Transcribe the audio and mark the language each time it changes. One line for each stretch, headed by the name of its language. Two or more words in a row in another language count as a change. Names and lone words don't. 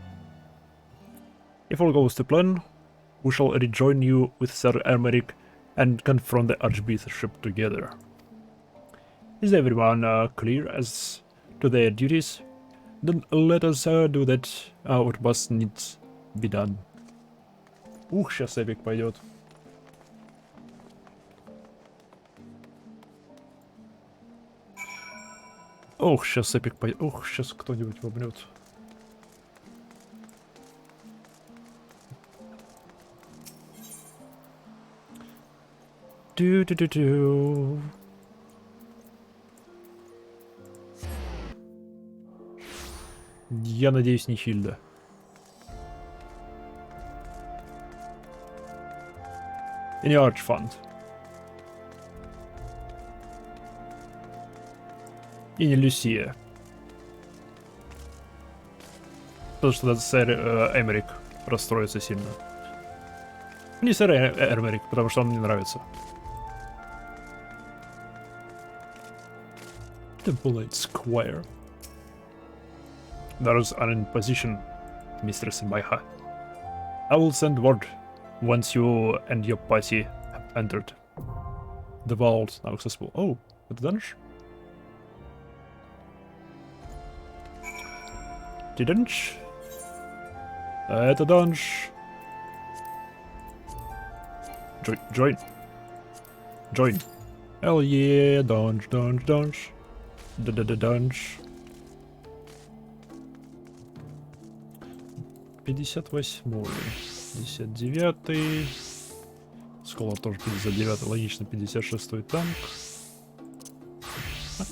English: If all goes to plan, we shall rejoin you with Sir Ermeric and confront the Archbishop together. Is everyone clear as to their duties? Then let us do that, what must needs be done.
Russian: Ух, сейчас эпик пойдет. Ох, сейчас эпик пойдет. Ох, сейчас кто-нибудь вобнет. Ду-ду-ду-ду. Я надеюсь, не Хильда. И не Арчфанд. И не Люсия. Потому что сэр Эмерик расстроится сильно. Не сэр Эмерик, потому что он мне нравится.
English: Temple Square. Those are in position, Mistress Maiha. I will send word once you and your party have entered. The vault now accessible. Oh, the dungeon? The dungeon? The dungeon. Join. Join. Hell yeah, dungeon.
Russian: Dungeon. 58-й, 59-й. Скола тоже 59-й, логично, 56-й танк. Ага.